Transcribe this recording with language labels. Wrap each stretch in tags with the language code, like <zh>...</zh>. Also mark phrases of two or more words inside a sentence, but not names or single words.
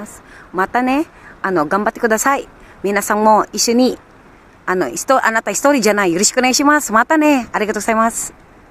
<ja>またね、頑張ってください. 皆さんも、一緒にあなた一人じゃない。よろしくお願いします。またね。ありがとうございます。</ja>